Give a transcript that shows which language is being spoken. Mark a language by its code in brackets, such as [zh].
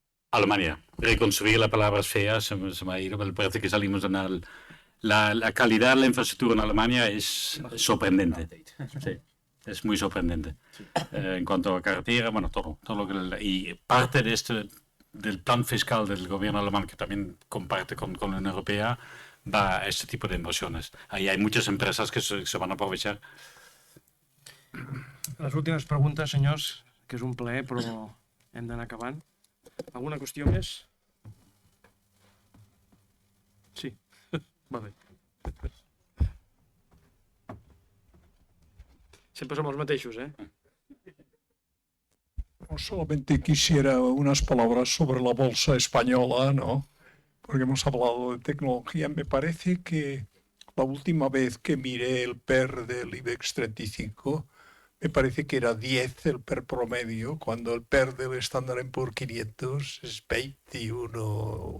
[es] Alemania. Reconstruir, la palabra es fea, se me ha ido, pero parece que salimos en la calidad de la infraestructura en Alemania es sorprendente. Sí. Es muy sorprendente. En cuanto a carretera, bueno, todo lo que... Y parte de del plan fiscal del gobierno alemán, que también comparte con la Unión Europea, va a este tipo de inversiones. Ahí hay muchas empresas que se van a aprovechar. [ca] Les últimes preguntes, senyors, que és un plaer, però hem d'anar acabant. Alguna qüestió més? Sí, va bé. Sempre som els mateixos, eh? [es] No, solamente quisiera unas palabras sobre la bolsa española, ¿no? Porque hemos hablado de tecnología. Me parece que la última vez que miré el PER del IBEX 35, me parece que era 10 el PER promedio, cuando el PER del Standard & Poor's 500 es 21.